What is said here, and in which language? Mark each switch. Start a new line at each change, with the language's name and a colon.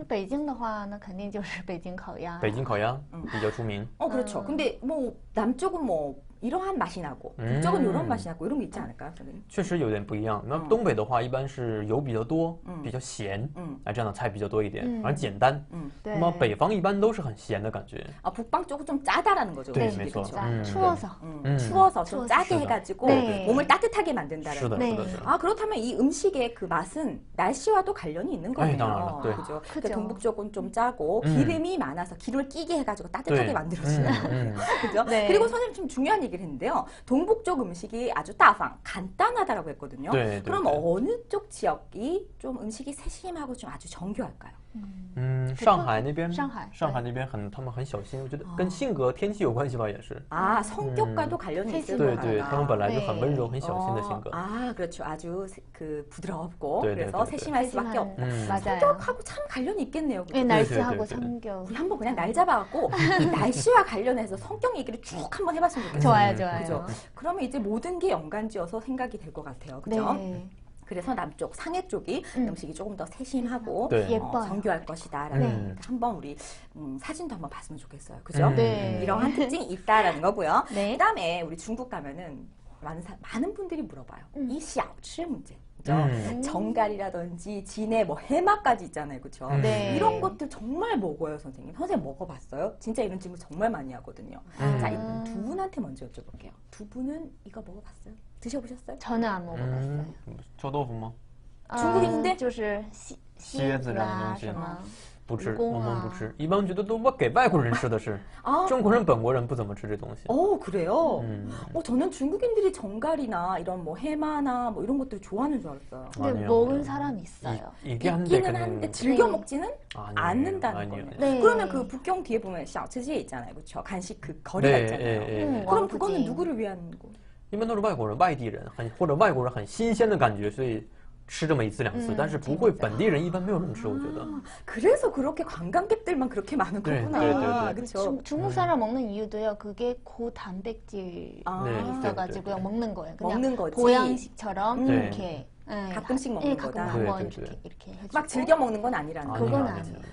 Chinese: 北京的话，那肯定就是北京烤鸭。北京烤鸭比较出名。
Korean: 그렇죠. 근데 뭐 남쪽은 뭐 이러한 맛이 나고 북쪽은 이런 맛이 나고 이런 게 있지 않을까요, 선생님?
Chinese: 确实有点不一样。那东北的话，一般是油比较多，比较咸，这样的菜比较多一点，而简单。那么北方一般都是很咸的感觉。
Korean: 북방 쪽은 좀 짜다라는 거죠. 네, 음식이, 그렇죠. 그렇죠? 추워서 좀 짜게 해가지고 몸을 따뜻하게 만든다는 거. 아, 그렇다면 이 음식의 그 맛은 날씨와도 관련이 있는 거네요. 그죠? 그러니까 동북 쪽은 좀 짜고 기름이 많아서 기름을 끼게 해가지고 따뜻하게 만들어지는 그죠? 그리고 선생님 좀 중요한 얘기를 했는데요. 동북 쪽 음식이 아주 따방 간단하다라고 했거든요. 그럼 어느 쪽 지역이 좀 음식이 세심하고 좀 아주 정교할까요?
Chinese: 上海那边，上海那边他们很小心，我觉得跟性格、天气有关系吧，也是。
Korean: 아, 성격과도 관련이 있을 네, 거구나.
Chinese: 네, 他们本来就很温柔、很小心的性格。
Korean: 아, 그렇죠. 아주 그 부드럽고 네, 그래서 네, 네, 세심할 수밖에 없다. 맞아요. 성격하고 참 관련이 있겠네요. 네, 날씨하고 네, 네, 네. 성격. 우리 한번 그냥 날 잡아갖고 이 날씨와 관련해서 성격 얘기를 쭉 한번 해봤으면 좋겠어요. 좋아요, 좋아요. 그죠? 그러면 이제 모든 게 연관지어서 생각이 될 것 같아요. 그죠? 네. 그래서 남쪽, 상해 쪽이 음식이 조금 더 세심하고 네. 예뻐요. 정교할 것이다라는 거니까 한번 우리 사진도 한번 봤으면 좋겠어요. 그죠? 네. 이러한 특징이 있다라는 거고요. 네. 그다음에 우리 중국 가면은 많은 분들이 물어봐요. 이 小吃 문제. 그죠? 정갈이라든지 진해, 뭐 해마까지 있잖아요, 그렇죠? 네. 이런 것들 정말 먹어요, 선생님. 선생님 먹어봤어요? 진짜 이런 질문 정말 많이 하거든요. 자, 두 분한테 먼저 여쭤볼게요. 두 분은 이거 먹어봤어요? 드셔보셨어요? 저는 안 먹어봤어요.
Chinese: 臭豆腐吗？
Korean: 중국인인데?
Chinese: 就是蝎子这样的东西什么？不吃，我们不吃。一般觉得都给外国人吃的是，中国人本国人不怎么吃这东西。
Korean: 그래요? 저는 중국인들이 정갈이나 이런 뭐 해마나 뭐 이런 것들 좋아하는 줄 알았어요. 근데 먹은 사람이 있어요. 있기는 한데 즐겨 먹지는 않는다는 거예요. 네. 그러면 그 북경 뒤에 보면 小吃街 있잖아요, 그렇죠? 간식 그 거리가 있잖아요. 그럼 그거는 누구를 위한 거?
Chinese: 一般都是外国人、外地人，或者外国人很新鲜的感觉，所以吃这么一次两次，但是不会本地人一般没有人吃，我觉得。
Korean: 그래서 그렇게 관광객들만 그렇게 많은 거구나. 그렇죠. 중국 사람 먹는 이유도요. 그게 고단백질 있어가지고요. 먹는 거예요. 그냥 먹는 거지. 보양식처럼 이렇게. 가끔씩 먹는 거다. 가끔 한번 이렇게 해주고. 막 즐겨 먹는 건 아니라는 거예요. 그건 아니에요.